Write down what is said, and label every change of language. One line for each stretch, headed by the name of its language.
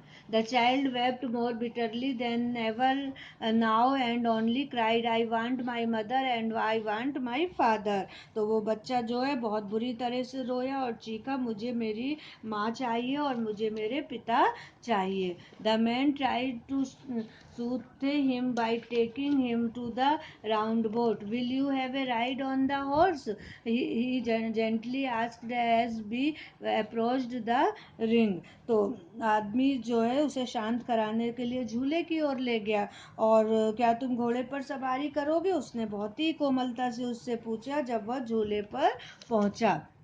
English: The child wept more bitterly than ever now and only cried, I want my mother and I want my father.
Hindi: तो वो बच्चा जो है बहुत बुरी तरह से रोया और चीखा, मुझे मेरी माँ चाहिए और मुझे मेरे पिता चाहिए.
English: The man tried to soothe him by taking him to the round boat. Will you have a ride on the horse? He gently asked as we approached the ring.
Hindi: तो आदमी जो है उसे शांत कराने के लिए झूले की ओर ले गया. और क्या तुम घोड़े पर सवारी करोगे? उसने बहुत ही कोमलता से उससे पूछा जब वह झूले पर पहुंचा.